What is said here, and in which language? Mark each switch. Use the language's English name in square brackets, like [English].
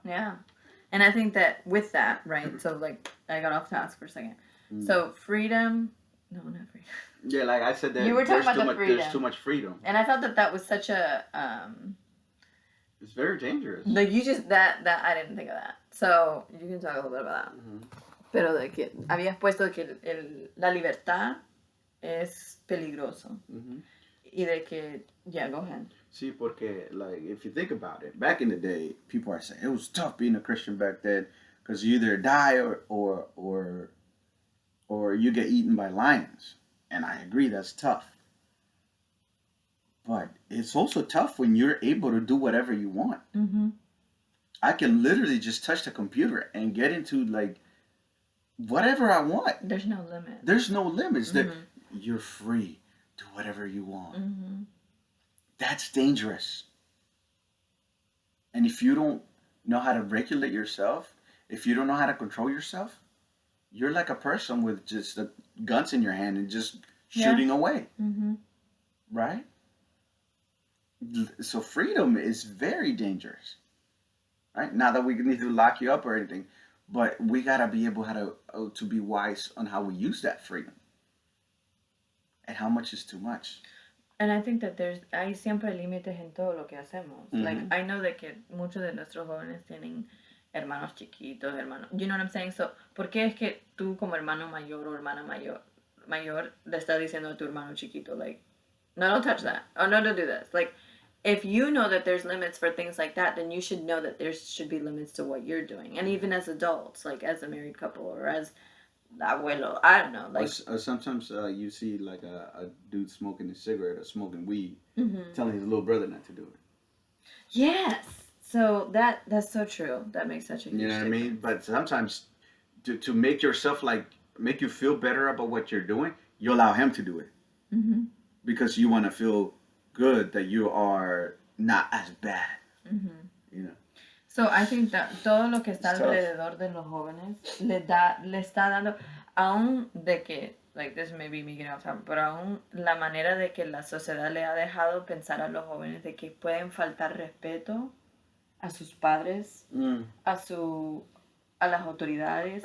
[English] Yeah. And I think that with that, right? So I got off task for a second. So freedom, no, not freedom. Yeah, like I said, You were talking about the freedom. There's too much freedom. And I thought that was such a it's very dangerous. like you just that I didn't think of that. So you can talk a little bit about that. [Spanish] Pero de que habías puesto que la libertad es peligroso. Y de que [English] yeah, go ahead. [Spanish] Sí, porque [English] like if you think about it, back in the day, people are saying it was tough being a Christian back then because you either die or you get eaten by lions. And I agree, that's tough. But it's also tough when you're able to do whatever you want. I can literally just touch the computer and get into like whatever I want. There's no limit. There's no limits. That you're free. Do whatever you want. That's dangerous. And if you don't know how to regulate yourself, if you don't know how to control yourself, you're like a person with just guns in your hand and just shooting away. Right? So freedom is very dangerous. Right? Not that we need to lock you up or anything, but we gotta be able to be wise on how we use that freedom. And how much is too much. And I think that [Spanish] hay siempre límites en todo lo que hacemos. [English] Like, I know that [Spanish] que muchos de nuestros jóvenes tienen hermanos chiquitos, hermanos, [English] you know what I'm saying? [Spanish] So, ¿por qué es que tú como hermano mayor o hermana mayor le estás diciendo a tu hermano chiquito, [English] like, no, don't touch that, or no, don't do this? Like, if you know that there's limits for things like that, then you should know that there should be limits to what you're doing. And even as adults, like as a married couple or as abuelo, I don't know. Like sometimes you see like a dude smoking a cigarette or smoking weed, telling his little brother not to do it. Yes. So that's so true. That makes such a huge difference. You know what I mean? But sometimes to make yourself make you feel better about what you're doing, you allow him to do it. Because you want to feel good that you are not as bad. You know. [Spanish] So I think that todo lo que está alrededor de los jóvenes le está dando, aún de que, [English] like this may be me getting off topic, [Spanish] pero aún la manera de que la sociedad le ha dejado pensar a los jóvenes de que pueden faltar respeto a sus padres, a las autoridades,